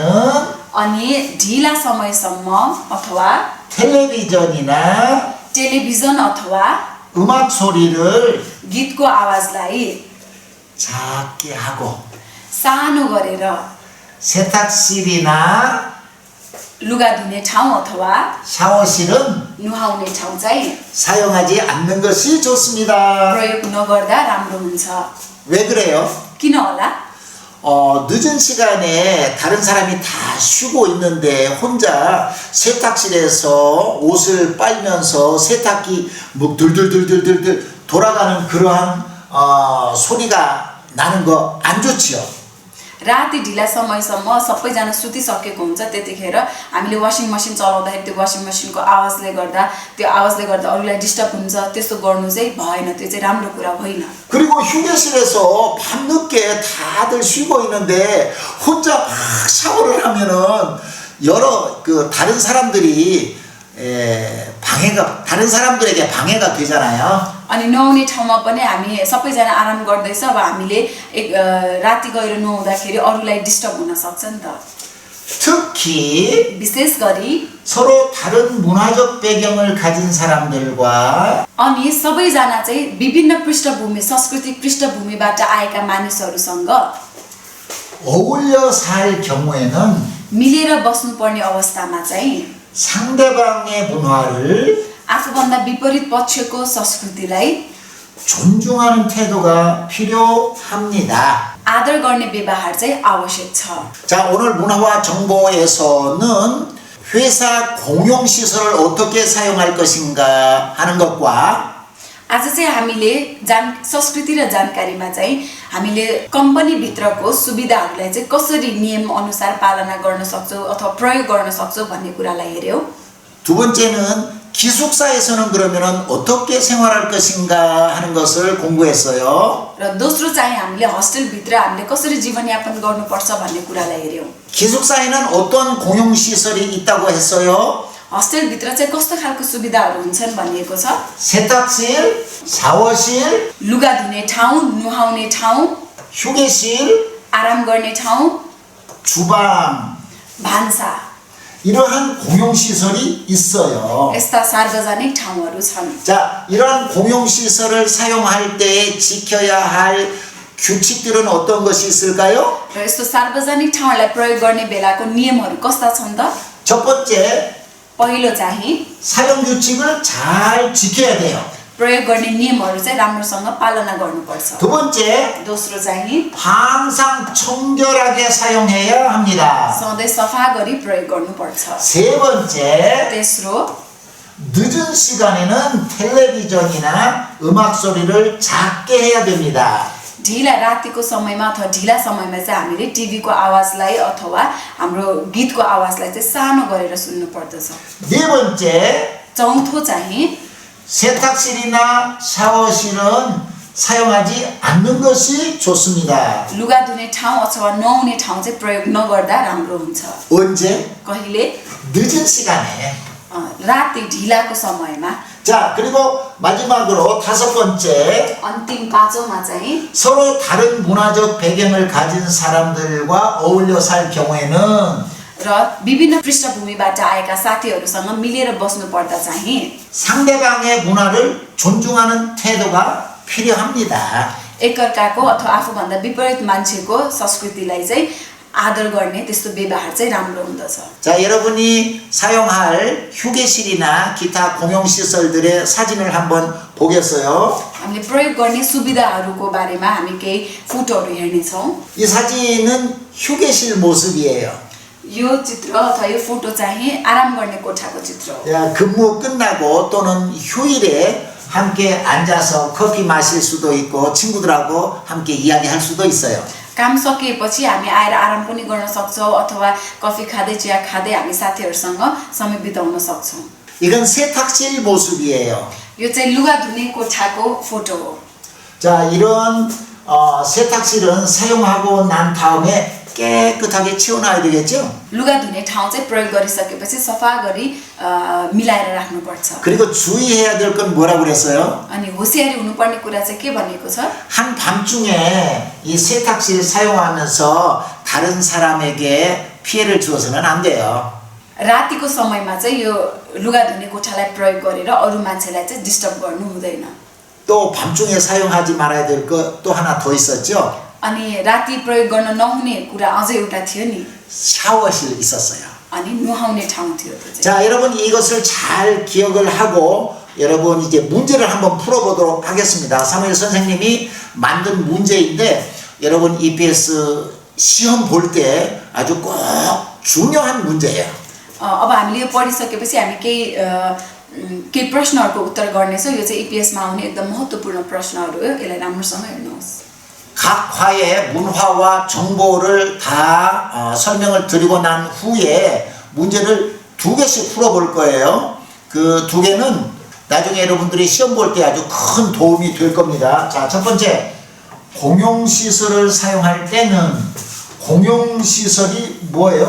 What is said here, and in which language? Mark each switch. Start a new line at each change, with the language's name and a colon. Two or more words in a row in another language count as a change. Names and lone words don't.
Nepali: अनि ढिला समयसम्म अथवा
Korean: 텔레비전이나
Nepali: टेलिभिजन अथवा
Korean: 음악 소리를
Nepali: गीतको आवाजलाई
Korean: 작게 하고
Nepali: सानो गरेर
Korean: 세탁실이나
Nepali: लुगा धुने ठाउँ अथवा
Korean: 샤워실은
Nepali: नुहाउने ठाउँ चाहिँ
Korean: 사용하지 않는 것이 좋습니다.
Nepali: प्रयोग नगर्दा राम्रो हुन्छ।
Korean: 왜 그래요?
Nepali: किन होला?
Korean: 늦은 시간에 다른 사람이 다 쉬고 있는데 혼자 세탁실에서 옷을 빨면서 세탁기 뭐 들들들들들 돌아가는 그러한 소리가 나는 거 안 좋지요.
Nepali: राति ढिला समयसम्म सबैजना सुतिसकेको हुन्छ त्यतिखेर हामीले
English: washing machine
Nepali: चलाउँदाखेरि त्यो वासिङ मसिनको आवाजले गर्दा अरूलाई डिस्टर्ब हुन्छ त्यस्तो गर्नु चाहिँ भएन त्यो चाहिँ राम्रो कुरा होइन
Korean: 그리고 휴게실에서 밤늦게 다들 쉬고 있는데 혼자 막 샤워를 하면은 여러 다른 사람들이 다른 사람들에게 방해가 되잖아요.
Nepali: अनि नुहाउने ठाउँमा पनि हामी सबैजना आराम गर्दैछ अब हामीले राति गएर नुहाउँदाखेरि अरूलाई डिस्टर्ब हुन सक्छ नि त
Korean: 특히
Nepali: विशेष गरी
Korean: 서로 다른 문화적 배경을 가진 사람들과
Nepali: अनि सबैजना चाहिँ विभिन्न पृष्ठभूमि सांस्कृतिक पृष्ठभूमिबाट आएका मानिसहरूसँग
Korean: 어울려 살 경우에는
Nepali: मिलेर बस्नुपर्ने अवस्थामा चाहिँ
Korean: 상대방의 문화를
Nepali: आफूभन्दा विपरीत पक्षको संस्कृतिलाई
Korean: 존중하는 태도가 필요합니다.
Nepali: आदर गर्ने व्यवहार चाहिँ आवश्यक छ
Korean: 자, 오늘 문화와 정보에서는 회사 공용 시설을 어떻게 사용할 것인가 하는 것과
Nepali: आज चाहिँ हामीले संस्कृति र जानकारीमा चाहिँ हामीले कम्पनी भित्रको सुविधाहरूलाई चाहिँ कसरी नियम अनुसार पालना गर्न सक्छौं अथवा प्रयोग गर्न सक्छौं भन्ने कुरालाई हेर्यौं
Korean: 두 번째는 기숙사에서는 그러면은 어떻게 생활할 것인가 하는 것을 공부했어요.
Nepali: र दोस्रो चाहिँ हामीले हस्टेल भित्र हामीले कसरी जीवनयापन गर्नुपर्छ भन्ने कुरालाई हेर्यौं
Korean: 기숙사에는 어떤 공용 시설이 있다고 했어요.
Nepali: हस्टेल भित्र चाहिँ कस्तो खालको सुविधाहरू हुन्छन् भनिएको छ
Korean: 세탁실, 샤워실,
Nepali: लुगा धुने ठाउँ नुहाउने ठाउँ
Korean: 휴게실,
Nepali: आराम गर्ने ठाउँ
Korean: 주방
Nepali: भान्सा
Korean: 이러한 공용 시설이 있어요.
Nepali: यस्ता सार्वजनिक ठाउँहरू छन्
Korean: 자, 이러한 공용 시설을 사용할 때 지켜야 할 규칙들은 어떤 것이 있을까요?
Nepali: र यस्तो सार्वजनिक ठाउँहरूलाई प्रयोग गर्ने बेलाको नियमहरू कस्ता छन् त
Korean: 첫 번째,
Nepali: पहिलो चाहिँ
Korean: 사용 규칙을 잘 지켜야 돼요.
Nepali: प्रयोग गर्ने नियमहरू चाहिँ राम्रोसँग पालना गर्नुपर्छ
Korean: 두 번째,
Nepali: दोस्रो चाहिँ
Korean: 항상 청결하게 사용해야 합니다.
Nepali: सधैँ सफा गरी प्रयोग गर्नुपर्छ
Korean: 세 번째,
Nepali: तेस्रो
Korean: 늦은 시간에는 텔레비전이나 음악 소리를 작게 해야 됩니다.
Nepali: ढिला रातिको समयमा अथवा ढिला समयमा चाहिँ हामीले टिभीको आवाजलाई अथवा हाम्रो गीतको आवाजलाई चाहिँ सानो गरेर सुन्नु पर्दछ
Korean: 네 번째,
Nepali: चौथो चाहिँ
Korean: 세탁실이나 샤워실은 사용하지 않는 것이 좋습니다.
Nepali: लुगा धुने ठाउँ अथवा नुहाउने ठाउँ चाहिँ प्रयोग नगर्दा राम्रो हुन्छ
Korean: 언제?
Nepali: कहिले
Korean: 늦은 시간에.
Nepali: राति ढिलाको समयमा
Korean: 자, 그리고 마지막으로 다섯 번째,
Nepali: अन्तिम पाँचौँमा चाहिँ
Korean: 서로 다른 문화적 배경을 가진 사람들과 어울려 살 경우에는
Nepali: र विभिन्न पृष्ठभूमिबाट आएका साथीहरूसँग मिलेर बस्नु पर्दा चाहिँ
Korean: 상대방의 문화를 존중하는 태도가 필요합니다.
Nepali: एकअर्काको अथवा आफूभन्दा विपरीत मान्छेको संस्कृतिलाई चाहिँ आदर गर्ने त्यस्तो व्यवहार चाहिँ राम्रो हुँदछ
Korean: 자, 여러분이 사용할 휴게실이나 기타 공용시설들의 사진을 한번 보겠어요.
Nepali: हामीले प्रयोग गर्ने सुविधाहरूको बारेमा हामी केही फोटोहरू हेर्नेछौँ
Korean: 이 사진은 휴게실 모습이에요.
Nepali: यो चित्र अथवा यो फोटो चाहिँ आराम गर्ने कोठाको चित्र हो
Korean: 야, 근무 끝나고 또는 휴일에 함께 앉아서 커피 마실 수도 있고 친구들하고 함께 이야기할 수도 있어요.
Nepali: काम सकिएपछि हामी आएर आराम पनि गर्न सक्छौँ अथवा कफी खाँदै चिया खाँदै हामी साथीहरूसँग समय बिताउन सक्छौँ
Korean: 이건 세탁실 모습이에요.
Nepali: यो चाहिँ लुगा धुने कोठाको फोटो हो
Korean: 자, 이런 세탁실은 사용하고 난 다음에 깨끗하게 치워놔야 되겠죠?
Nepali: लुगा धुने ठाउँ चाहिँ प्रयोग गरिसकेपछि सफा गरी मिलाएर राख्नुपर्छ
Korean: 그리고 주의해야 될 건 뭐라고 그랬어요?
Nepali: अनि होसियारी हुनुपर्ने कुरा चाहिँ के भनेको छ
Korean: 한밤중에 이 세탁실 사용하면서 다른 사람에게 피해를 주어서는 안 돼요.
Nepali: रातिको समयमा चाहिँ यो लुगा धुने कोठालाई प्रयोग गरेर अरू मान्छेलाई चाहिँ डिस्टर्ब गर्नु हुँदैन
Korean: 또 밤중에 사용하지 말아야 될 거 또 하나 더 있었죠?
Nepali: अनि राति प्रयोग गर्न नहुने कुरा अझै एउटा थियो नि
Korean: 샤워실 있었어요.
Nepali: अनि नुहाउने ठाउँ थियो त्यो चाहिँ
Korean: 자, 여러분 이것을 잘 기억을 하고 여러분 이제 문제를 한번 풀어보도록 하겠습니다. 사무엘 선생님이 만든 문제인데 여러분 EPS 시험 볼 때 아주 꼭 중요한 문제예요.
Nepali: अब हामीले यो पढिसकेपछि हामी केही प्रश्नहरूको उत्तर गर्नेछौँ यो चाहिँ EPS मा आउने एकदम महत्त्वपूर्ण प्रश्नहरू हो यसलाई राम्रोसँग हेर्नुहोस्
Korean: 각 화의 문화와 정보를 다 설명을 드리고 난 후에 문제를 2개씩 풀어볼 거예요. 그 2개는 나중에 여러분들이 시험 볼 때 아주 큰 도움이 될 겁니다. 자, 첫 번째, 공용시설을 사용할 때는, 공용시설이 뭐예요?